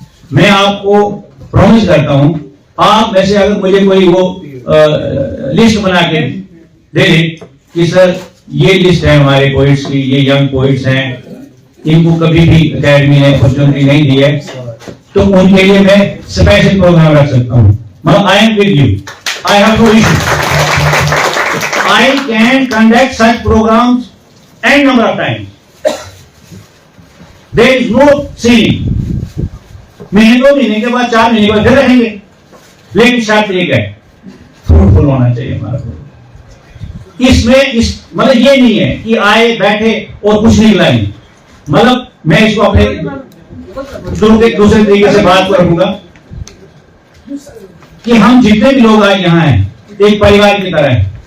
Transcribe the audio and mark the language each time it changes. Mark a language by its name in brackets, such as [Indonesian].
[Urdu] میں آپ کو پرومس کرتا ہوں, آپ میں سے اگر مجھے کوئی وہ لسٹ بنا کے دے دے کہ سر یہ لسٹ ہے ہمارے پوئٹس کی, یہ ینگ پوئٹس ہیں, ان کو کبھی بھی اکیڈمی نے اپرچونٹی نہیں دی ہے, تو ان کے لیے میں اسپیشل پروگرام رکھ سکتا ہوں. [English] I am with you. I have no issue. I can conduct such programs n number of times. There is no ceiling. [Urdu] مہینے 2 مہینے کے بعد 4 مہینے کے بعد پھر رہیں گے, لیکن شرط ایک ہے, فروٹفل ہونا چاہیے ہمارا. اس میں مطلب یہ نہیں ہے کہ آئے بیٹھے اور کچھ نکلا نہیں. مطلب میں اس کو اپنے دوسرے طریقے سے بات کو رکھوں گا کہ ہم جتنے بھی لوگ آج یہاں ہیں ایک پریوار کی طرح ہیں.